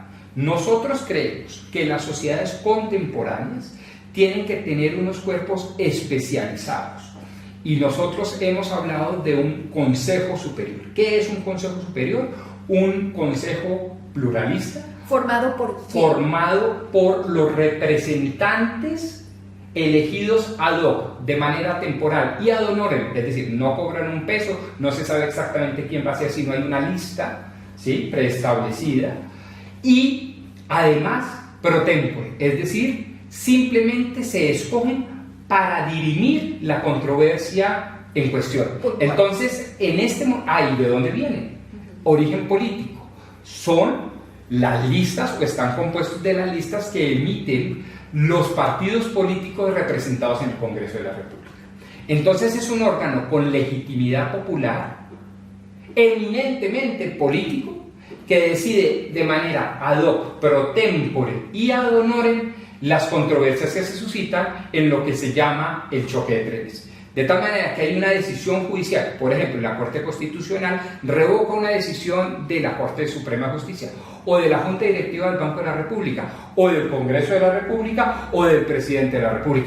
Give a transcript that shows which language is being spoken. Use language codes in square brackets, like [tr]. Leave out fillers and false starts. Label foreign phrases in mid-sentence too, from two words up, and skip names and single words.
[es] Nosotros creemos que las sociedades contemporáneas tienen que tener unos cuerpos especializados y nosotros hemos hablado de un consejo superior. ¿Qué es un consejo superior? Un consejo pluralista ¿Formado por quién? Formado por los representantes elegidos [la] ad hoc, [es] de manera temporal y [la] ad honorem, [es] es decir, no cobran un peso, no se sabe exactamente quién va a ser, sino hay una lista ¿sí? Preestablecida, y además [la] pro tempore, [es] es decir, simplemente se escogen para dirimir la controversia en cuestión. Entonces, ¿de dónde viene? Origen político. Son las listas, o están compuestos de las listas que emiten los partidos políticos representados en el Congreso de la República. Entonces es un órgano con legitimidad popular, eminentemente político, que decide de manera [la] ad hoc, pro tempore [es] y [la] ad honorem [es] las controversias que se suscitan en lo que se llama el choque de trenes. De tal manera que hay una decisión judicial, por ejemplo, la Corte Constitucional revoca una decisión de la Corte Suprema de Justicia, o de la Junta Directiva del Banco de la República, o del Congreso de la República, o del Presidente de la República.